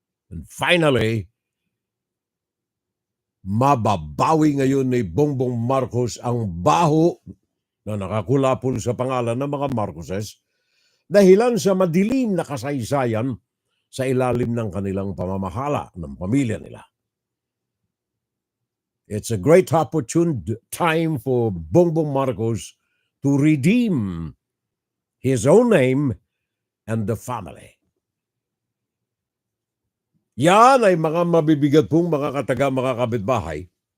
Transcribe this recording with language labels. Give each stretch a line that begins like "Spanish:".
English: And finally,
Filipino: mababawi ngayon ni Bongbong Marcos ang baho na nakakulapol sa pangalan ng mga Marcoses dahilan sa madilim na kasaysayan sa ilalim ng kanilang pamamahala ng pamilya nila.
English: It's a great opportune time for Bongbong Marcos to redeem his own name and the family.
Filipino: Yan ay mga mabibigat pong mga kataga, mga kapitbahay.